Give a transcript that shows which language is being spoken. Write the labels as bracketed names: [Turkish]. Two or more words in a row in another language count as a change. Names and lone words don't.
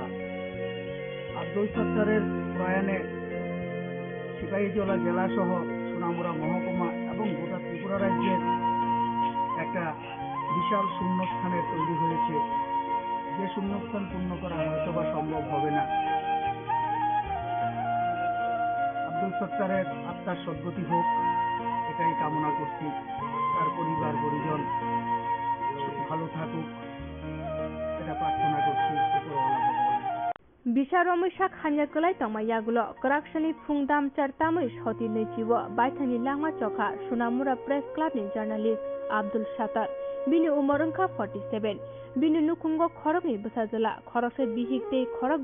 [Bangla] আব্দুল সত্তারের প্রয়াণে সিপাহীজলা জেলা সহ সোনামুড়া মহকুমা এবং গোটা ত্রিপুরা রাজ্যের একটা বিশাল শূন্যস্থানের তৈরি হয়েছে, যে শূন্যস্থান পূর্ণ করা হয়তো বা সম্ভব হবে না। আব্দুল সত্তারের আত্মার সদ্গতি হোক এটাই কামনা করছি। তার পরিবার পরিজন ভালো থাকুক এটা প্রার্থনা করছি উপরওয়ালা ভগবান। [Kok Borok] Bisa Romisha Hanyakulai Tama Yagulo, Koraksani Pungdam Chartamui Hoti Nejiwo, Baitani Lama Choka, Sunamura Press Club ni journalist Abdul Shatar, bini umar wngkha 47 bini nukhungo khorokni bwsajala khoroksa bihik tei khorok